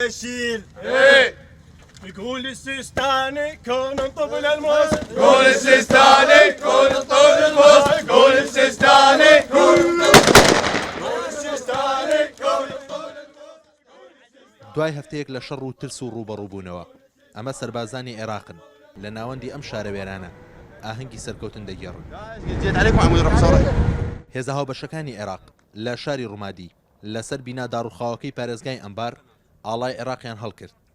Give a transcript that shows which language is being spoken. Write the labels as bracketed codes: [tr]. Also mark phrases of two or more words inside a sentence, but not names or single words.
[ar] تشيل ايه يقول السيستاني كون طبل الموس قول السيستاني كون طول الموس قول السيستاني كون السيستاني كون طبل [ckb] دوای هەفتەیەک لە شەڕ و ترس و ڕوبەڕووبوونەوە ئەمە سەربازانی عێراقن لە ناوەندی ئەم شارەوێرانە ئاهەنگی سەرکەوتن دەگێڕن. هێزە هاوبەشەکانی عێراق لە شاری ڕوومادی لەسەر بینا داڕوخاوەکەی پارێزگای ئەمبار ئاڵای عێراقیان هەڵکرد.